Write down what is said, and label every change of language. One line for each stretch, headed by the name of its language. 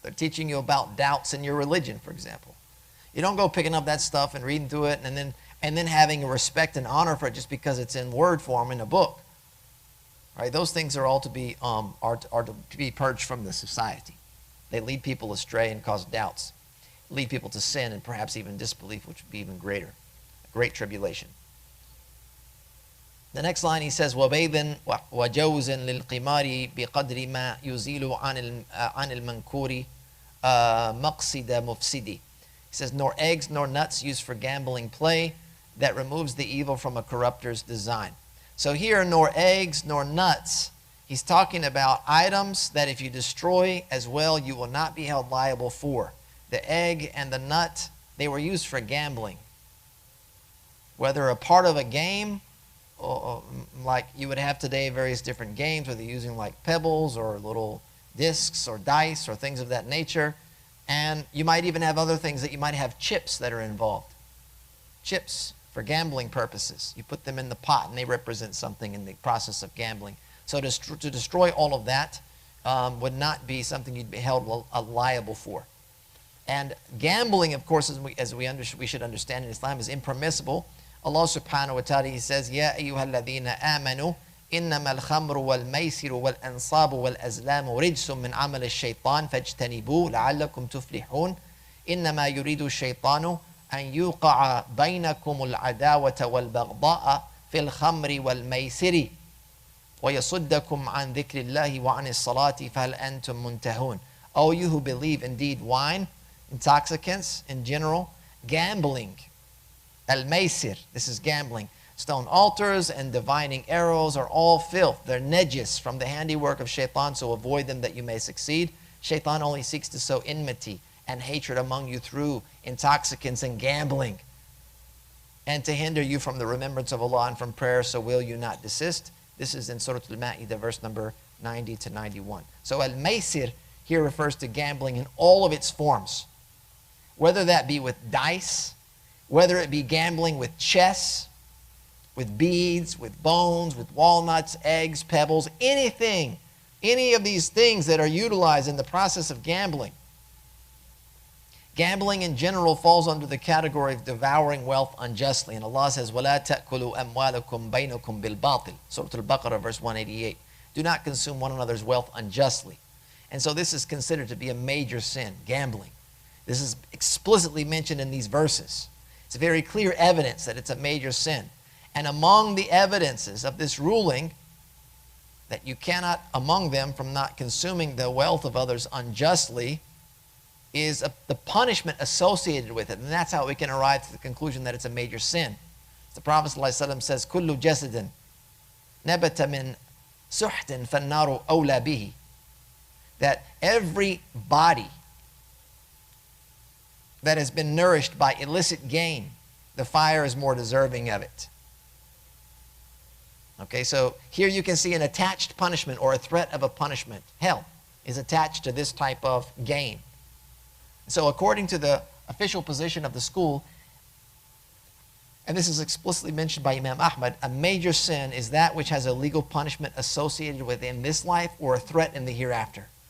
English: They're teaching you about doubts in your religion, for example. You don't go picking up that stuff and reading through it and then having a respect and honor for it just because it's in word form in a book. Right? Those things are all to be to be purged from the society. They lead people astray and cause doubts, lead people to sin and perhaps even disbelief, which would be even greater, a great tribulation. The next line he says,
Arabic: وَبَيْضٍ وَجَوْزٍ لِلْقِمَارِ بِقَدْرِ مَا يُزِيلُ عَنِ الْمَنْكُورِ مَقْصِدَ مُفْسِدِ.
English: He says, nor eggs nor nuts used for gambling play that removes the evil from a corrupter's design. So here, nor eggs nor nuts, he's talking about items that if you destroy as well, you will not be held liable for. The egg and the nut, they were used for gambling. Whether a part of a game, or like you would have today various different games where they're using like pebbles or little discs or dice or things of that nature. And you might even have other things that you might have chips that are involved. Chips for gambling purposes. You put them in the pot and they represent something in the process of gambling. So to destroy all of that would not be something you'd be held liable for. And gambling, of course, as we should understand in Islam, is impermissible. Allah subhanahu wa ta'ala, he says,
Arabic: يَا أَيُّهَا الَّذِينَ آمَنُوا إِنَّمَا الْخَمْرُ وَالْمَيْسِرُ وَالْأَنصَابُ وَالْأَزْلَامُ رِجْسٌ مِّنْ عَمَلِ الشَّيْطَانِ فَاجْتَنِبُوهُ لَعَلَّكُمْ تُفْلِحُونَ إِنَّمَا يُرِيدُ الشَّيْطَانُ أَنْ يُوقِعَ بَيْنَكُمُ الْعَدَاوَةَ وَالْبَغْضَاءَ فِي الْخَمْرِ وَالْمَيْسِرِ وَيَصُدَّكُمْ عَنْ ذِكْرِ اللَّهِ وَعَنِ الصَّلَاةِ فَهَلْ أَنْتُمْ مُنْتَهُونَ.
English: O you who believe, indeed wine, intoxicants in general, gambling, al-maysir, this is gambling. Stone altars and divining arrows are all filth. They're najis from the handiwork of shaitan, so avoid them that you may succeed. Shaitan only seeks to sow enmity and hatred among you through intoxicants and gambling, and to hinder you from the remembrance of Allah and from prayer, so will you not desist. This is in Surah Al-Ma'idah, verse number 90 to 91. So al-maysir here refers to gambling in all of its forms, whether that be with dice, whether it be gambling with chess, with beads, with bones, with walnuts, eggs, pebbles, anything, any of these things that are utilized in the process of gambling. Gambling in general falls under the category of devouring wealth unjustly. And Allah says,
Arabic: وَلَا تَأْكُلُوا أَمْوَالَكُمْ بَيْنَكُمْ بِالْبَاطِلِ.
English: Surah Al-Baqarah, verse 188. Do not consume one another's wealth unjustly. And so this is considered to be a major sin, gambling. This is explicitly mentioned in these verses. It's very clear evidence that it's a major sin. And among the evidences of this ruling, that you cannot, among them, from not consuming the wealth of others unjustly, is the punishment associated with it. And that's how we can arrive to the conclusion that it's a major sin. The Prophet ﷺ says,
Arabic: كُلُّ جَسَدٍ نَبَتَ مِنْ سُحْتٍ فَالنَّارُ أَوْلَى بِهِ.
English: That every body that has been nourished by illicit gain, the fire is more deserving of it. Okay, so here you can see an attached punishment or a threat of a punishment. Hell is attached to this type of gain. So according to the official position of the school, and this is explicitly mentioned by Imam Ahmad, a major sin is that which has a legal punishment associated with in this life or a threat in the hereafter.